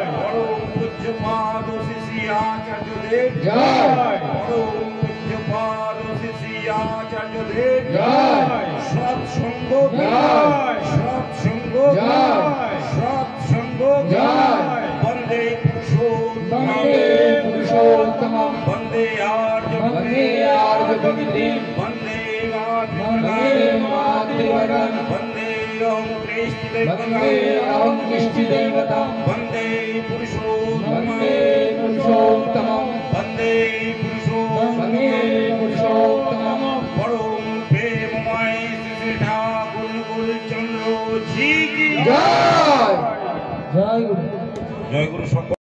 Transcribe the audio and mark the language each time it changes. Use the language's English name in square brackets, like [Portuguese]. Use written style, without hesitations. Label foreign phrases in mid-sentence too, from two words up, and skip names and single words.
[Bangla] পরম পূজ্যপাদ শ্রী আচার্যদেব কি জয়। পরম পূজ্যপাদ শ্রী আচার্যদেব কি জয়। সৎসঙ্গ কি জয়। সৎসঙ্গ কি জয়। সৎসঙ্গ কি জয়। [Sanskrit] বন্দে পুরুষোত্তম वन्दे पुरुषोत्तमं বন্দে আর্য वन्दे आर्यभगिनीं বন্দে वन्दे मातृवरं বন্দে ওম কৃষ্ণ वन्दे अहं कृष्टिदेवतां বন্দে পুরুষোত্তম वन्दे पुरुषोत्तमं বন্দে পুরুষোত্তম वन्दे पुरुषोत्तमं [Bangla] পরম প্রেমময় শ্রী ঠাকুর গুরুচন্দ্র জি কি जय জয় গুরু জয় গুরু সঙ্গ